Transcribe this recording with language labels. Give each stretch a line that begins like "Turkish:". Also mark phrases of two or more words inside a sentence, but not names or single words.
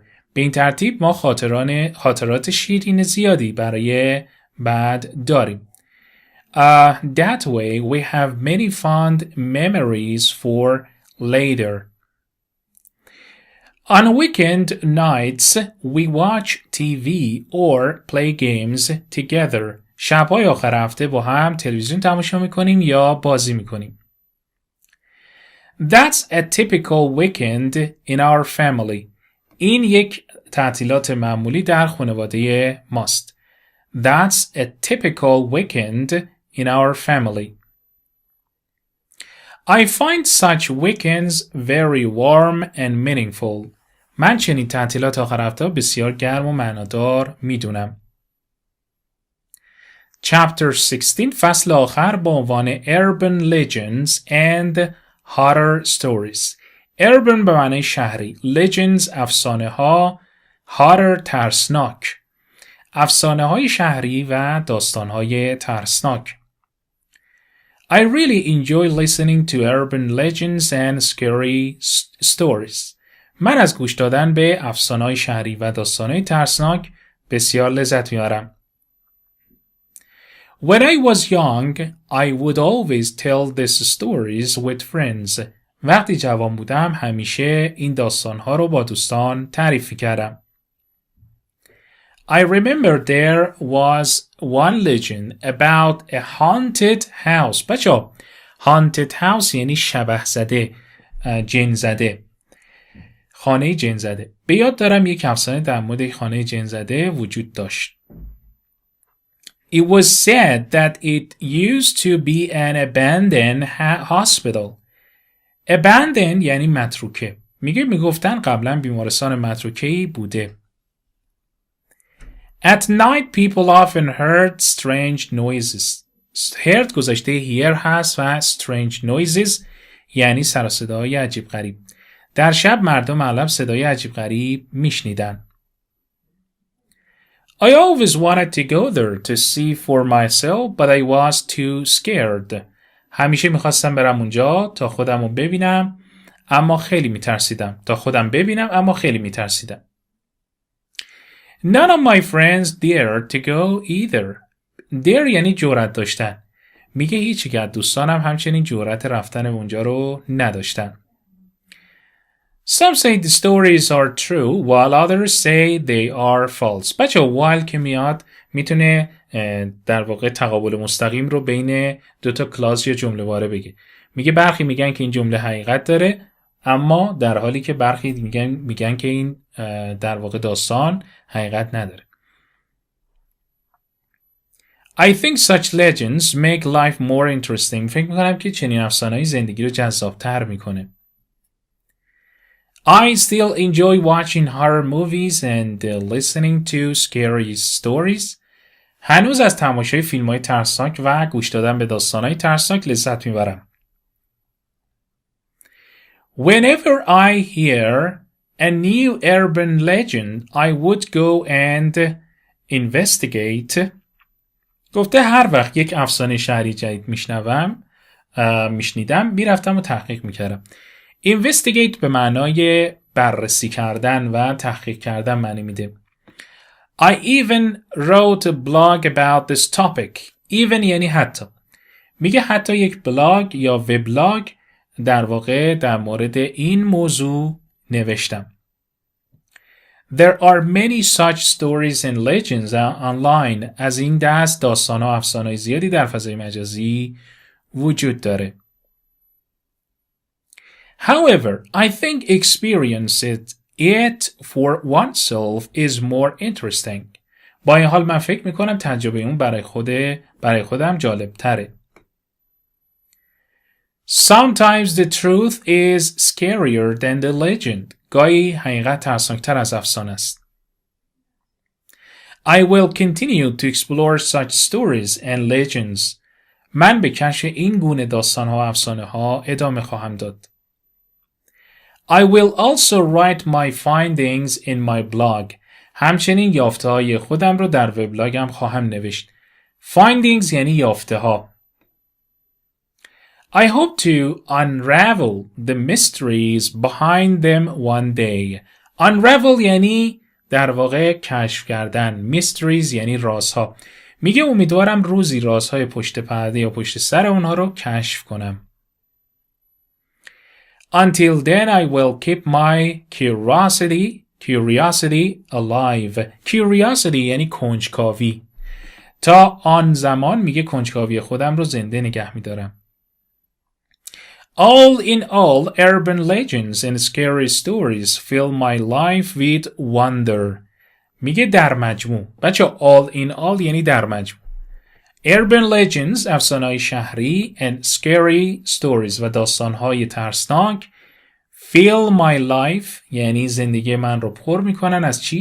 Persian: به این ترتیب ما خاطرات شیرین زیادی برای بعد داریم.
English: That way we have many fond memories for later. On weekend nights we watch TV or play games together.
Persian: شب‌های آخر هفته با هم تلویزیون تماشا می‌کنیم یا بازی می‌کنیم.
English: That's a typical weekend in our family.
Persian: این یک تعطیلات معمولی در خانواده ماست.
English: That's a typical weekend in our family. I find such weekends very warm and meaningful.
Persian: من چنین تعطیلات آخر هفته بسیار گرم و معنادار میدونم.
English: Chapter 16
Persian: فصل آخر با عنوان Urban Legends and Horror Stories. Urban به معنی شهری. Legends افسانه ها. Horror ترسناک. افسانه های شهری و داستان های ترسناک.
English: I really enjoy listening to urban legends and scary stories.
Persian: من از گوش دادن به افسانه‌های شهری و داستان‌های ترسناک بسیار لذت می‌برم.
English: When I was young, I would always tell these stories with friends.
Persian: وقتی جوان بودم همیشه این داستان‌ها رو با دوستان تعریف کردم.
English: I remember there was one legend about a haunted house.
Persian: بچه‌ها
English: haunted house
Persian: یعنی شبح زده، جن زده، خانه جن زده. به یاد دارم یک افسانه در مورد خانه جن زده وجود داشت.
English: It was said that it used to be an abandoned hospital.
Persian: Abandoned یعنی متروکه. میگفتن قبلا بیمارستان متروکه‌ای بوده.
English: At night people often heard strange noises.
Persian: heard گذشته hear هست و
English: strange noises
Persian: یعنی سر و صدای عجیب غریب. در شب مردم اغلب صدای عجیب غریب میشنیدن.
English: I always wanted to go there to see for myself, but I was too scared.
Persian: همیشه میخواستم برم اونجا تا خودم رو ببینم اما خیلی میترسیدم.
English: None of my friends dared to go either.
Persian: Dare یعنی جرأت داشتن. میگه هیچ یک از دوستانم همچنین جرأت رفتن به اونجا رو نداشتن.
English: Some say the stories are true while others say they are false.
Persian: بچه while که میاد میتونه در واقع تقابل مستقیم رو بین دوتا کلاس یا جمله واره بگه. میگه برخی میگن که این جمله حقیقت داره اما در حالی که برخی میگن که این در واقع داستان حقیقت نداره.
English: I think such legends make life more interesting.
Persian: فکر میکنم که چنین افسانه‌ای زندگی رو جذاب‌تر میکنه.
English: I still enjoy watching horror movies and listening to scary stories.
Persian: هنوز از تماشای فیلم‌های ترسناک و گوش دادن به داستان‌های ترسناک لذت میبرم.
English: Whenever I hear a new urban legend, I would go and investigate.
Persian: گفته هر وقت یک افسانه شهری جدید میشنیدم میرفتم و تحقیق میکردم. investigate به معنای بررسی کردن و تحقیق کردن معنی میده.
English: I even wrote a blog about this topic.
Persian: Even یعنی حتی. میگه حتی یک بلاگ یا وبلاگ در واقع در مورد این موضوع نوشتم.
English: There are many such stories and legends online.
Persian: از این دست داستان‌ها و افسانه‌های زیادی در فضای مجازی وجود داره.
English: However, I think experiencing it for oneself is more interesting.
Persian: با این حال من فکر میکنم تجربه اون برای خودم جالب تره.
English: Sometimes the truth is scarier than the legend.
Persian: گاهی حقیقت ترسناکتر از افسانه است.
English: I will continue to explore such stories and legends.
Persian: من به کشف این گونه داستان‌ها و افسانه‌ها ادامه خواهم داد.
English: I will also write my findings in my blog.
Persian: همچنین یافته‌های خودم رو در وبلاگم خواهم نوشت. Findings یعنی یافته‌ها.
English: I hope to unravel the mysteries behind them one day.
Persian: Unravel یعنی در واقع کشف کردن. Mysteries یعنی رازها. میگه امیدوارم روزی رازهای پشت پرده یا پشت سر اونها رو کشف کنم.
English: Until then I will keep my curiosity alive.
Persian: Curiosity یعنی کنجکاوی. تا آن زمان میگه کنجکاوی خودم رو زنده نگه میدارم.
English: All in all, urban legends and scary stories fill my life with wonder.
Persian: میگه در مجموع. بچه
English: all in all
Persian: یعنی در مجموع.
English: Urban legends
Persian: افسانه‌های شهری
English: and scary stories
Persian: و داستان‌های ترسناک
English: fill my life
Persian: یعنی زندگی من رو پر میکنن از چی؟